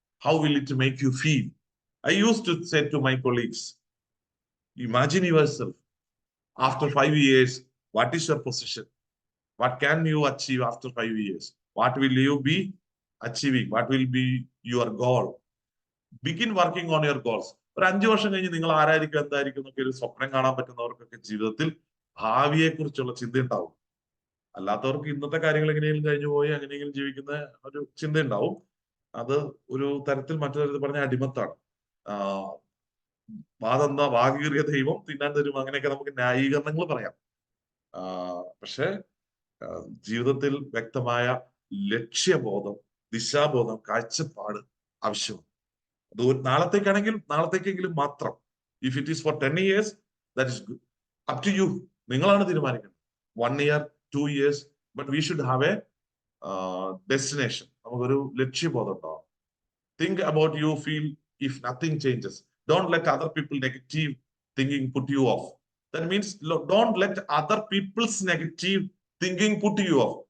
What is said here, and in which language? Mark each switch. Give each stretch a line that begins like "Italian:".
English: How will it make you feel? I used to say to my colleagues, imagine yourself after 5 years, what is your position? What can you achieve after 5 years? What will you be achieving? What will be your goal? Begin working on your goals.
Malayalam: ഒരു 5 വർഷം കഴിഞ്ഞ് നിങ്ങൾ ആരായിരിക്കും, എന്തായിരിക്കും എന്നൊക്കെ ഒരു സ്വപ്നം കാണാൻ പറ്റുന്നവർക്കൊക്കെ ജീവിതത്തിൽ ഭാവിയെ കുറിച്ചുള്ള ചിന്ത ഉണ്ടാവും. അല്ലാത്തവർക്ക് ഇന്നത്തെ കാര്യങ്ങൾ എങ്ങനെയെങ്കിലും കഴിഞ്ഞു പോയി അങ്ങനെയെങ്കിലും ജീവിക്കുന്ന ഒരു ചിന്ത ഉണ്ടാവും. അത് ഒരു തരത്തിൽ മറ്റു തരത്തിൽ പറഞ്ഞ അടിമത്താണ്. വാതെന്താ വാകീറിയ ദൈവം തിന്നാൻ തരും, അങ്ങനെയൊക്കെ നമുക്ക് ന്യായീകരണങ്ങൾ പറയാം. പക്ഷെ ജീവിതത്തിൽ വ്യക്തമായ ലക്ഷ്യബോധം, ദിശാബോധം, കാഴ്ചപ്പാട് ആവശ്യമാണ്. അത് നാളത്തേക്കാണെങ്കിൽ നാളത്തേക്കെങ്കിലും മാത്രം.
English: If it is for 10 years, that is good. Up to you.
Malayalam: നിങ്ങളാണ് തീരുമാനിക്കുന്നത്.
English: 1 year, 2 years, but we should have a destination.
Malayalam: നമുക്കൊരു ലക്ഷ്യബോധം ഉണ്ടാവും.
English: Think about you feel if nothing changes. Don't let other people negative thinking put you off. That means don't let other people's negative thinking put you off.